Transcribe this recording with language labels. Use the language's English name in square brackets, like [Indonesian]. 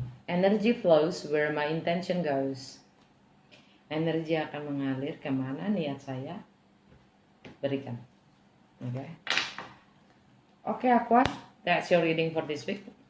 [English] Energy flows where my intention goes. [Indonesian] Energi akan mengalir kemana niat saya berikan. [English] Oke, Aqua, that's your reading for this week.